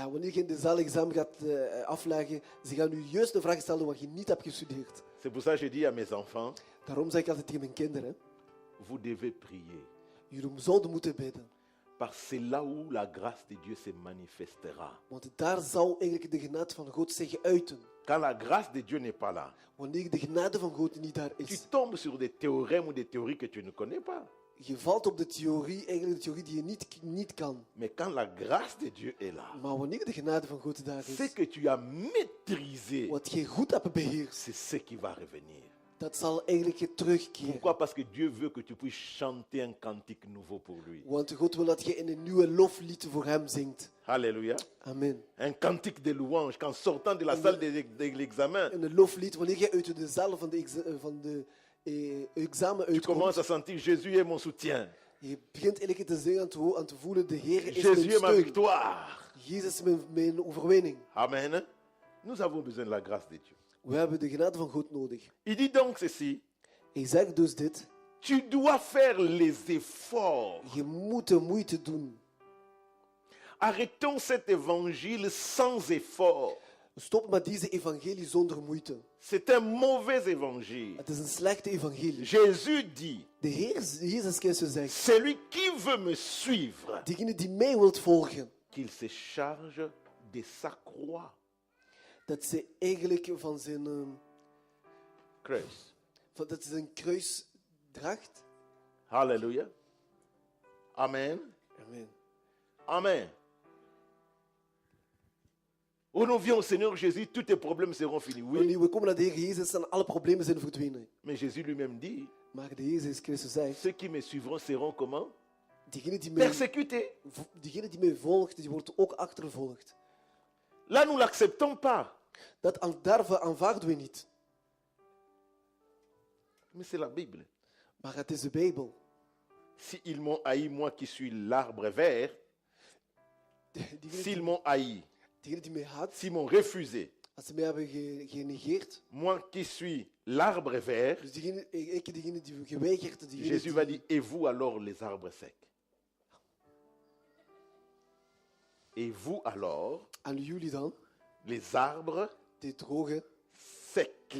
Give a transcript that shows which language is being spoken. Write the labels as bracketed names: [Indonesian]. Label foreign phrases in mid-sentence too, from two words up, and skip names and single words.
[Dutch] Wanneer je in de zaal examen gaat afleggen, ze gaan u juist de vraag stellen wat je niet hebt gestudeerd. [French] C'est pour ça que je dis à mes enfants, [Dutch] Daarom zeg ik altijd tegen mijn kinderen, [French] vous devez prier. [Dutch] jullie zouden moeten bidden. [French] Parce que c'est là où la grâce de Dieu se manifestera. [Dutch] Want daar zal eigenlijk de genade van God zich uiten. [French] Quand la grâce de Dieu n'est pas là, [Dutch] Wanneer de genade van God niet daar [French] tu [Dutch] is. [French] tombes sur des théorèmes ou des théories que tu ne connais pas. [Dutch] Je valt op de theorie, eigenlijk de theorie die je niet kan. [French] Mais quand la grâce de Dieu est là, [Dutch] Maar wanneer de genade van God daar [French] ce [Dutch] is, [French] que tu as maîtrisé, [Dutch] wat je goed hebt beheerst, [French] c'est ce qui va revenir. [Dutch] dat zal eigenlijk terugkeren. [French] Pourquoi? Parce que Dieu veut que tu puisses chanter un cantique nouveau pour lui. [Dutch] Want God wil dat je in een nieuwe loflied voor hem zingt. [French] Alléluia. Amen. Un cantique de louange qu'en sortant de la salle de l'examen, [Dutch] In een loflied, wanneer je uit de zaal van de examen [French] tu commences [Dutch] uitkomt, [French] à sentir Jésus est mon soutien. [Dutch] je begint eigenlijk te zingen, aan te voelen, de Heer is [French] Jésus [Dutch] mijn [French] est ma [Dutch] steun. [French] victoire. [Dutch] Jezus is mijn overwinning. Amen. [French] Nous avons besoin de la grâce de Dieu. [Dutch] We hebben de genade van God nodig. [French] Il dit donc ceci, [Dutch] Hij zegt dus dit, [French] tu dois faire les efforts. [Dutch] je moet de moeite doen. [French] Arrêtons cet évangile sans effort. [Dutch] Stop met deze evangelie zonder moeite. [French] C'est un mauvais évangile. [Dutch] Het is een slechte evangelie. [French] Jésus dit, [Dutch] De Heer Jezus Christus zegt, [French] celui qui veut me suivre, [Dutch] degene die mij wilt volgen, [French] qu'il se charge de sa croix. [Dutch] dat ze eigenlijk van zijn, Kruis. dat ze zijn kruis draagt. [French] Alléluia. Amen. Amen. Amen. Où nous viens au Seigneur Jésus, tous tes problèmes seront finis. Oui. [Dutch] Wanneer we komen naar de Heer Jezus, dan alle problemen zijn verdwenen. [French] Mais Jésus lui-même dit, [Dutch] Maar de Heer Jezus Christus zegt, [French] ceux qui me suivront seront comment? [Dutch] degene die mij [French] Persécutés. [Dutch] volgt, die wordt ook achtervolgd. [French] Là, nous l'acceptons pas. [Dutch] Daarvoor aanvaarden we niet. [French] Mais c'est la Bible. [Dutch] Maar het is de Bijbel. [French] Si ils m'ont haï, moi qui suis l'arbre vert, s'ils m'ont haï, [Dutch] Degene die mij haat, [French] s'ils m'ont refusé, [Dutch] Als ze mij hebben genegeerd, [French] moi qui suis l'arbre vert, [Dutch] dus degene die geweigerd, [French] Jésus va dire, et vous alors les arbres secs? Et vous alors, [Dutch] en jullie dan, [French] les arbres [Dutch] de [French] secs.